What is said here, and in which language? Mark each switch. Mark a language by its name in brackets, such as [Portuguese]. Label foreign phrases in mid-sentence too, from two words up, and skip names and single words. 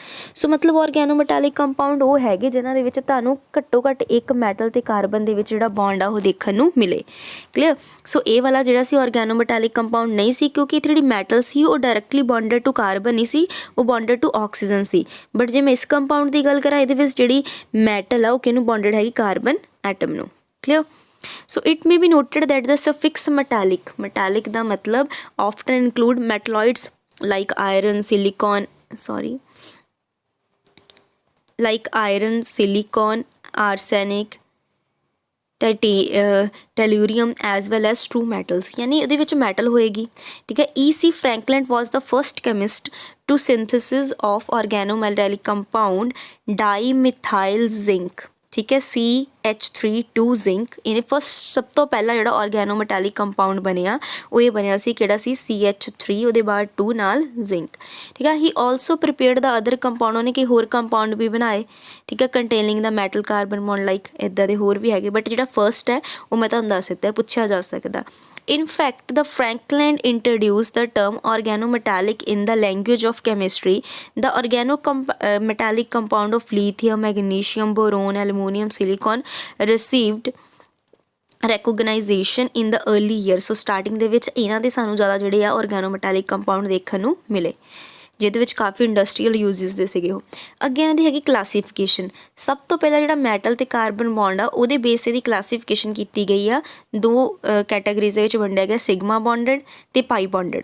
[Punjabi] ਸੋ ਮਤਲਬ [English] organometallic compound [Punjabi] ਉਹ ਹੈਗੇ ਜਿਨ੍ਹਾਂ ਦੇ ਵਿੱਚ ਤੁਹਾਨੂੰ ਘੱਟੋ ਘੱਟ ਇੱਕ ਮੈਟਲ ਅਤੇ ਕਾਰਬਨ ਦੇ ਵਿੱਚ ਜਿਹੜਾ ਬੌਂਡ ਆ ਉਹ ਦੇਖਣ ਨੂੰ ਮਿਲੇ। ਕਲੀਅਰ? ਸੋ ਇਹ ਵਾਲਾ ਜਿਹੜਾ ਸੀ [English] organometallic compound [Punjabi] ਨਹੀਂ ਸੀ, ਕਿਉਂਕਿ ਇੱਥੇ ਜਿਹੜੀ ਮੈਟਲ ਸੀ ਉਹ [English] directly bonded to carbon [Punjabi] ਨਹੀਂ ਸੀ, ਉਹ [English] bonded to oxygen [Punjabi] ਸੀ। ਬਟ ਜੇ ਮੈਂ ਇਸ ਕੰਪਾਊਂਡ ਦੀ ਗੱਲ ਕਰਾਂ, ਇਹਦੇ ਵਿੱਚ ਜਿਹੜੀ ਮੈਟਲ ਆ ਉਹ ਕਿਹਨੂੰ ਬੌਂਡਡ ਹੈਗੀ? [English] carbon atom [Punjabi] ਨੂੰ। ਕਲੀਅਰ? [English] So it may be noted that the suffix metallic [Punjabi] ਦਾ ਮਤਲਬ [English] often include metalloids like iron, arsenic, tellurium as well as true metals, [Punjabi] ਯਾਨੀ ਉਹਦੇ ਵਿੱਚ ਮੈਟਲ ਹੋਏਗੀ, ਠੀਕ ਹੈ। [English] E.C. Franklin was the first chemist to synthesis of organometallic compound dimethyl zinc, [Punjabi] ਠੀਕ ਹੈ, CH3 ਜ਼ਿੰਕ। ਇਹਨੇ ਫਸਟ ਸਭ ਤੋਂ ਪਹਿਲਾਂ ਜਿਹੜਾ [English] organometallic compound [Punjabi] ਬਣਿਆ ਉਹ ਇਹ ਬਣਿਆ ਸੀ, ਕਿਹੜਾ ਸੀ? CH3, ਉਹਦੇ ਬਾਅਦ 2 ਨਾਲ ਜ਼ਿੰਕ, ਠੀਕ ਹੈ। [English] he also prepared the other compound, [Punjabi] ਉਹਨੇ ਕਈ ਹੋਰ ਕੰਪਾਊਂਡ ਵੀ ਬਣਾਏ, ਠੀਕ ਹੈ, [English] containing the metal carbon bond like [Punjabi] ਇੱਦਾਂ ਦੇ ਹੋਰ ਵੀ ਹੈਗੇ। ਬਟ ਜਿਹੜਾ ਫਸਟ ਹੈ ਉਹ ਮੈਂ ਤੁਹਾਨੂੰ ਦੱਸ ਦਿੱਤਾ, ਪੁੱਛਿਆ ਜਾ ਸਕਦਾ। [English] In fact, the Franklin introduced the term organometallic in the language of chemistry. The organometallic compound of lithium, magnesium, boron, aluminum, silicon received recognition in the early years. So starting [Punjabi] ਦੇ ਵਿੱਚ ਇਹਨਾਂ ਦੇ ਸਾਨੂੰ ਜ਼ਿਆਦਾ ਜਿਹੜੇ ਆ [English] organometallic compound [Punjabi] ਦੇਖਣ ਨੂੰ ਮਿਲੇ, ਜਿਹਦੇ ਵਿੱਚ ਕਾਫੀ [English] industrial uses [Punjabi] ਦੇ ਸੀਗੇ ਉਹ। ਅੱਗੇ ਇਹਨਾਂ ਦੀ ਹੈਗੀ ਕਲਾਸੀਫਿਕੇਸ਼ਨ। ਸਭ ਤੋਂ ਪਹਿਲਾਂ ਜਿਹੜਾ ਮੈਟਲ ਅਤੇ [English] carbon bond [Punjabi] ਆ ਉਹਦੇ ਬੇਸ 'ਤੇ ਦੀ ਕਲਾਸੀਫਿਕੇਸ਼ਨ ਕੀਤੀ ਗਈ ਆ। 2 ਕੈਟਾਗਰੀਜ਼ ਦੇ ਵਿੱਚ ਵੰਡਿਆ ਗਿਆ, [English] sigma bonded [Punjabi] ਅਤੇ [English] pi bonded.